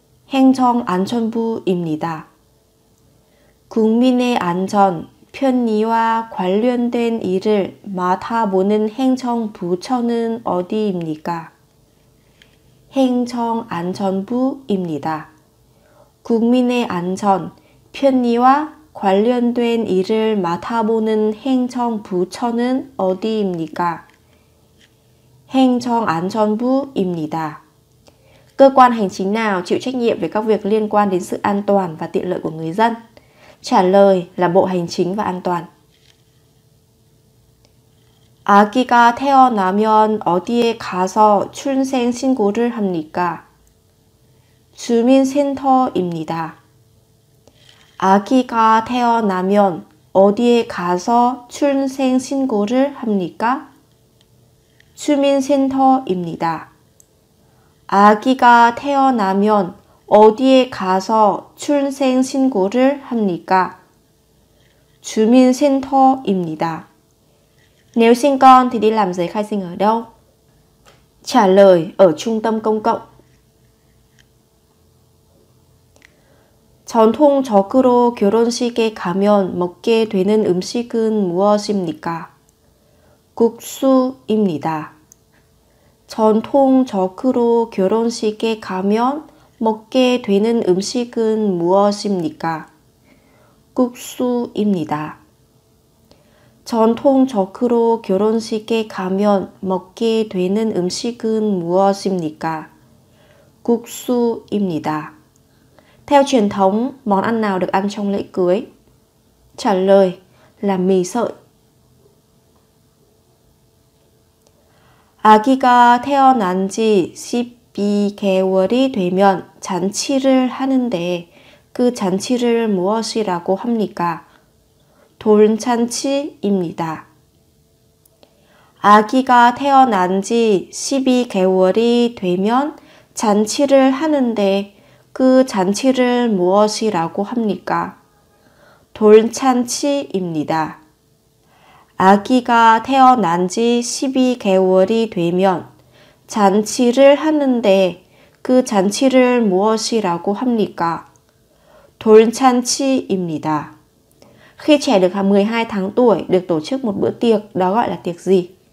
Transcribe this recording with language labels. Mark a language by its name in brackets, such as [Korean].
[Korean] 행정안전부입니다. 국민의 안전, 편의와 관련된 일을 맡아보는 행정부처는 어디입니까? 행정안전부입니다. 국민의 안전, 편의와 관련된 일을 맡아보는 행정부처는 어디입니까? 행정안전부입니다. [Vietnamese] Cơ quan hành chính nào chịu trách nhiệm về các việc liên quan đến sự an toàn và tiện lợi của người dân? Trả lời là Bộ Hành chính và An toàn. [Korean] 아기가 태어나면 어디에 가서 출생 신고를 합니까? 주민센터입니다. 아기가 태어나면 어디에 가서 출생 신고를 합니까? 주민센터입니다. 아기가 태어나면 어디에 가서 출생 신고를 합니까? 주민센터입니다. [Vietnamese] Nếu sinh con thì đi làm giấy khai sinh ở đâu? Trả lời ở trung tâm công cộng. [Korean] 전통적으로 결혼식에 가면 먹게 되는 음식은 무엇입니까? 국수입니다. 전통적으로 결혼식에 가면 먹게 되는 음식은 무엇입니까? 국수입니다. 전통적으로 결혼식에 가면 먹게 되는 음식은 무엇입니까? 국수입니다. [Vietnamese] Theo truyền thống, món ăn nào được ăn trong lễ cưới? Trả lời là mì sợi. [Korean] 아기가 태어난 지 12개월이 되면 잔치를 하는데 그 잔치를 무엇이라고 합니까? 돌잔치입니다. 아기가 태어난 지 12개월이 되면 잔치를 하는데 그 잔치를 무엇이라고 합니까? 돌잔치입니다. 아기가 태어난 지 12개월이 되면 잔치를 하는데 그 잔치를 무엇이라고 합니까? 돌잔치입니다. [Vietnamese] Khi trẻ được 12 tháng tuổi được tổ chức một bữa tiệc, đó gọi là tiệc gì?